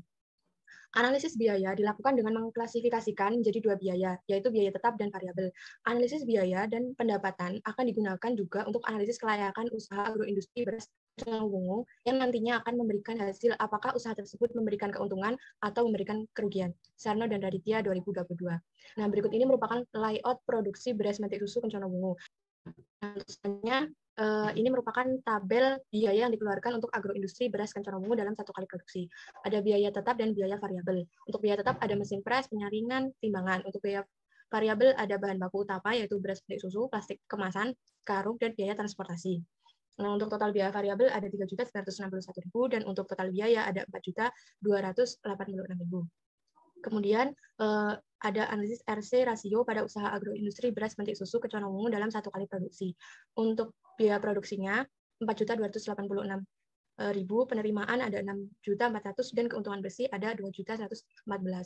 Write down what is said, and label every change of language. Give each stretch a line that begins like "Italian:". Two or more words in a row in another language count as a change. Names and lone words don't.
Indonesian: Analisis biaya dilakukan dengan mengklasifikasikan menjadi 2 biaya, yaitu biaya tetap dan variabel. Analisis biaya dan pendapatan akan digunakan juga untuk analisis kelayakan usaha agroindustri beras Kenconowungu yang nantinya akan memberikan hasil apakah usaha tersebut memberikan keuntungan atau memberikan kerugian. Sarno dan Raditya 2022. Nah, berikut ini merupakan layout produksi beras mentik susu Kenconowungu. Nah, tulisannya ini merupakan tabel biaya yang dikeluarkan untuk agroindustri beras Kenconowungu dalam 1 kali produksi. Ada biaya tetap dan biaya variabel. Untuk biaya tetap ada mesin pres, penyaringan, timbangan. Untuk biaya variabel ada bahan baku utama yaitu beras mentik susu, plastik kemasan, karung, dan biaya transportasi. Nah, untuk total biaya variabel ada Rp3.961.000 dan untuk total biaya ada Rp4.286.000. Kemudian ada analisis RC rasio pada usaha agroindustri beras metik susu Keconowungu dalam 1 kali produksi. Untuk biaya produksinya 4.286.000, penerimaan ada 6.400.000 dan keuntungan bersih ada 2.114.